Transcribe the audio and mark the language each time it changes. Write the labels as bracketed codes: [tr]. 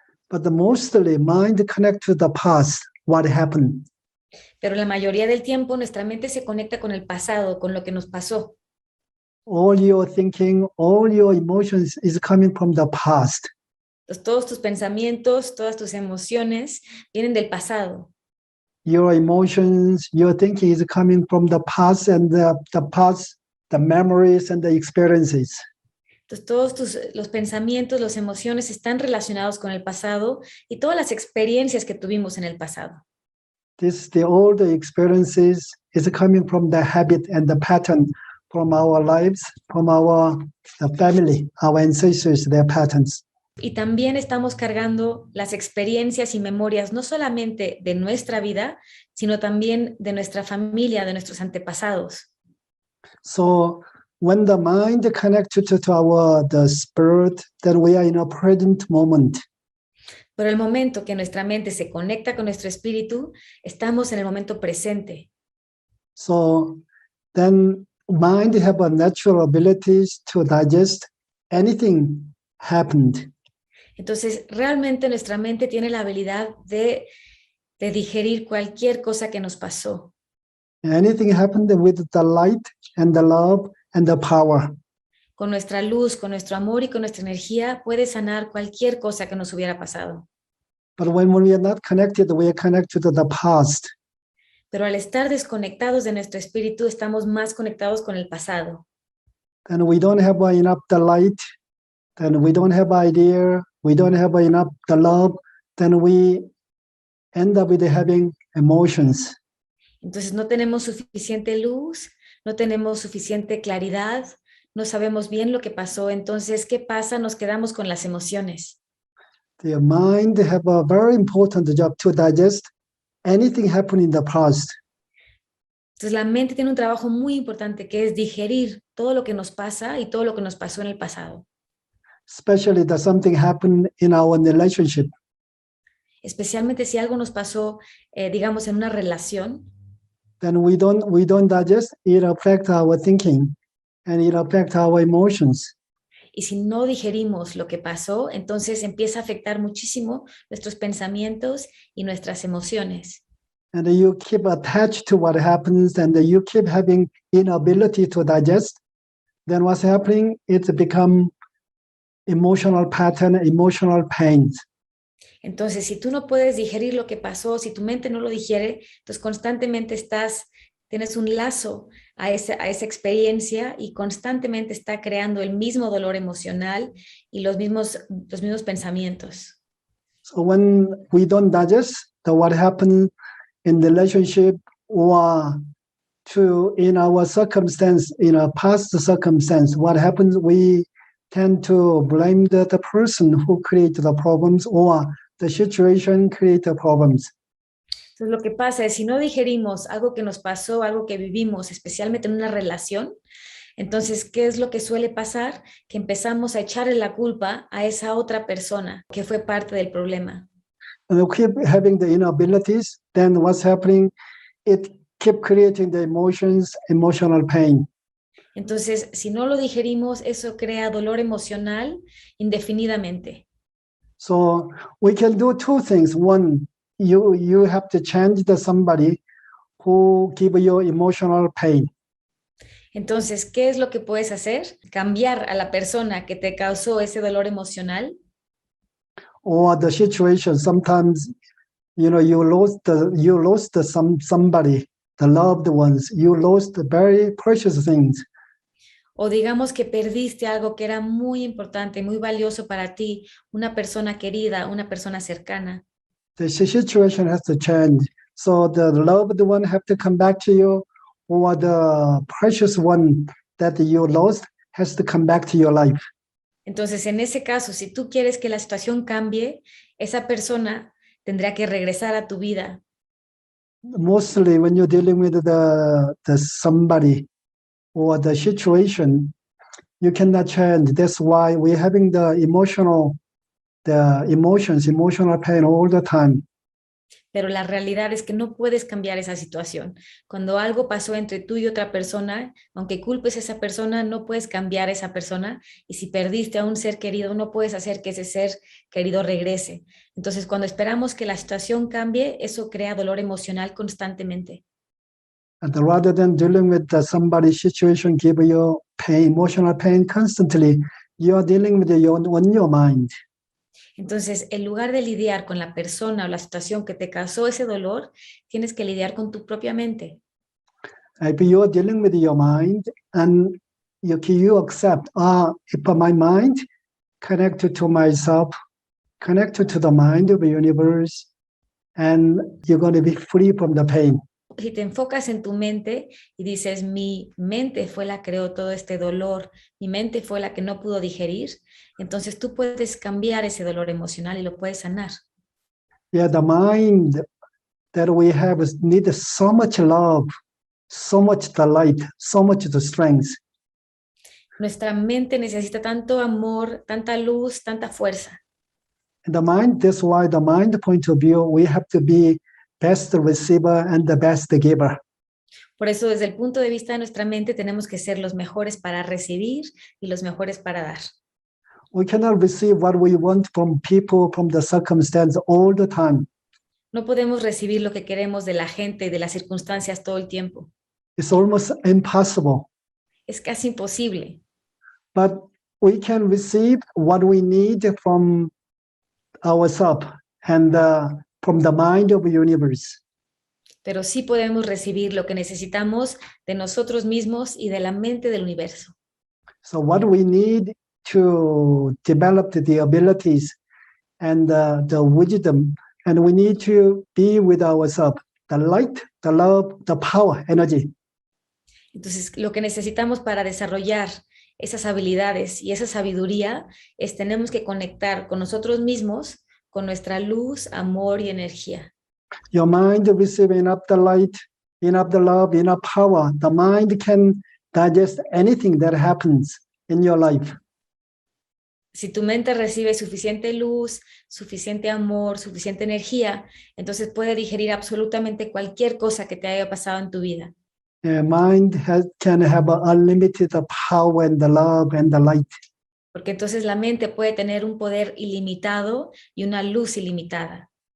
[en] But mostly mind connects to the past, what happened. [es] Pero la mayoría del tiempo nuestra mente se conecta con el pasado, con lo que nos pasó. [en] All your thinking, all your emotions is coming from the past. [es] Entonces, todos tus pensamientos, todas tus emociones vienen del pasado. [en] Your emotions, your thinking is coming from the past, and the past, the memories and the experiences. [es] Entonces, todos los pensamientos, las emociones están relacionados con el pasado y todas las experiencias que tuvimos en el pasado. [en] All the experiences is coming from the habit and the pattern from our lives, from the family, our ancestors, their patterns. [es] Y también estamos cargando las experiencias y memorias no solamente de nuestra vida, sino también de nuestra familia, de nuestros antepasados. [en] So when the mind connects to our the spirit, then we are in a present moment. [es] Pero el momento que nuestra mente se conecta con nuestro espíritu, estamos en el momento presente. [en] So then mind have a natural abilities to digest anything happened. [es] Entonces, realmente nuestra mente tiene la habilidad de digerir cualquier cosa que nos pasó. [en] Anything happened with the light and the love and the power. [es] Con nuestra luz, con nuestro amor y con nuestra energía puede sanar cualquier cosa que nos hubiera pasado. [en] But when we are not connected, we are connected to the past. [es] Pero al estar desconectados de nuestro espíritu, estamos más conectados con el pasado. [en] And we don't have enough the light, then we don't have idea, we don't have enough the love, then we end up with having emotions. [es] Entonces no tenemos suficiente luz, no tenemos suficiente claridad, no sabemos bien lo que pasó. Entonces, ¿qué pasa? Nos quedamos con las emociones. [en] The mind have a very important job to digest anything happened in the past. [es] Entonces la mente tiene un trabajo muy importante que es digerir todo lo que nos pasa y todo lo que nos pasó en el pasado. [en] Especially that something happened in our relationship. [es] Especialmente si algo nos pasó, digamos, en una relación. [en] Then we don't digest, it affects our thinking and it affects our emotions. [es] Y si no digerimos lo que pasó, entonces empieza a afectar muchísimo nuestros pensamientos y nuestras emociones. [en] And you keep attached to what happens and you keep having inability to digest, then what's happening, it's become emotional pattern, emotional pain. [es] Entonces, si tú no puedes digerir lo que pasó, si tu mente no lo digiere, entonces constantemente tienes un lazo a esa experiencia y constantemente está creando el mismo dolor emocional y los mismos pensamientos. [en] So when we don't digest what happened in the relationship or in our circumstance, in a past circumstance, what happens, we tend to blame the person who created the problems or the situation create the problems. [es] Entonces, lo que pasa es, si no digerimos algo que nos pasó, algo que vivimos, especialmente en una relación, entonces, ¿qué es lo que suele pasar? Que empezamos a echarle la culpa a esa otra persona que fue parte del problema. [en] And we keep having the inabilities, then what's happening? It keep creating the emotions, emotional pain. [es] Entonces, si no lo digerimos, eso crea dolor emocional indefinidamente. [en] So we can do two things. One, you have to change somebody who give you emotional pain. [es] Entonces, ¿qué es lo que puedes hacer? Cambiar a la persona que te causó ese dolor emocional. [en] Or the situation. Sometimes, you lost somebody, the loved ones. You lost the very precious things. [es] O digamos que perdiste algo que era muy importante, muy valioso para ti, una persona querida, una persona cercana. [en] The situation has to change. So the loved one have to come back to you, or the precious one that you lost has to come back to your life. [es] Entonces, en ese caso, si tú quieres que la situación cambie, esa persona tendrá que regresar a tu vida. [en] Mostly when you're dealing with the somebody or the situation, you cannot change. That's why we're having the emotional pain all the time. [es] Pero la realidad es que no puedes cambiar esa situación. Cuando algo pasó entre tú y otra persona, aunque culpes a esa persona, no puedes cambiar a esa persona. Y si perdiste a un ser querido, no puedes hacer que ese ser querido regrese. Entonces, cuando esperamos que la situación cambie, eso crea dolor emocional constantemente. [en] And rather than dealing with somebody's situation, give you pain, emotional pain constantly, you are dealing with your mind. [es] Entonces, en lugar de lidiar con la persona o la situación que te causó ese dolor, tienes que lidiar con tu propia mente. [en] If you are dealing with your mind and you accept, if my mind connected to myself, connected to the mind of the universe, and you're going to be free from the pain. [es] si te enfocas en tu mente y dices, mi mente fue la que creó todo este dolor, mi mente fue la que no pudo digerir, entonces tú puedes cambiar ese dolor emocional y lo puedes sanar. [en] Yeah, the mind that we have needs so much love, so much delight, so much the strength. [es] Nuestra mente necesita tanto amor, tanta luz, tanta fuerza. [en] And the mind, that's why the mind point of view, we have to be best receiver and the best giver. [es] Por eso, desde el punto de vista de nuestra mente, tenemos que ser los mejores para recibir y los mejores para dar. [en] We cannot receive what we want from people, from the circumstance all the time. [es] No podemos recibir lo que queremos de la gente y de las circunstancias todo el tiempo. [en] It's almost impossible. [es] Es casi imposible. [en] But we can receive what we need from ourselves and from the mind of the universe. [es] Pero sí podemos recibir lo que necesitamos de nosotros mismos y de la mente del universo. [en] So what we need to develop the abilities and the wisdom, and we need to be with ourselves, the light, the love, the power, energy. [es] Entonces, lo que necesitamos para desarrollar esas habilidades y esa sabiduría es tenemos que conectar con nosotros mismos, con nuestra luz, amor y energía. [en] Your mind receives enough the light, enough the love, enough power. The mind can digest anything that happens in your life. [es] Si tu mente recibe suficiente luz, suficiente amor, suficiente energía, entonces puede digerir absolutamente cualquier cosa que te haya pasado en tu vida. [en] Mind can have unlimited power and the love and the light. [es] Porque entonces la mente puede tener un poder ilimitado y una luz ilimitada.